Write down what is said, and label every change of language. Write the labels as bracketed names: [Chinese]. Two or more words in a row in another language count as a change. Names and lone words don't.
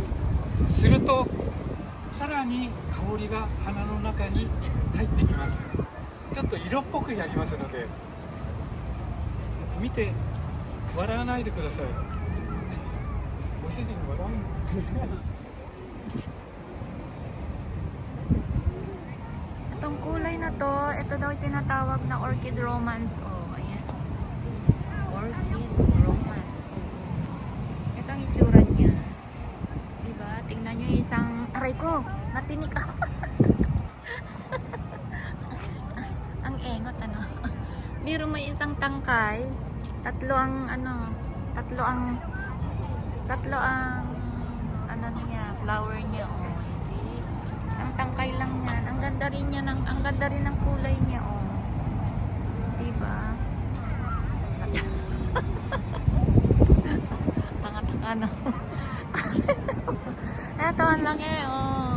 [Japanese] するとさらに香りが鼻の中に入ってきます。ちょっと色っぽくやりますので見て笑わないでください。ご主人笑うんですか？ [Filipino] Itong kulay na to, ito daw yung tinatawag na [English] orchid romance. [Filipino] Oh, ayan. [English] Orchid romance. [Filipino] Oh. Ito ang itsura niya. Diba? Tingnan nyo yung isang... Aray ko! Natinik ako. Ang engot, ano? Biro may isang tangkay. Tatlo ang ano niya, flower niya. [English] Oh, you see? [Filipino] Ang tangkay lang yan. Ang ganda rin niya ang ganda rin ng kulay niya, oh. Diba? Tanga-tanga no. Eto ang laki, oh.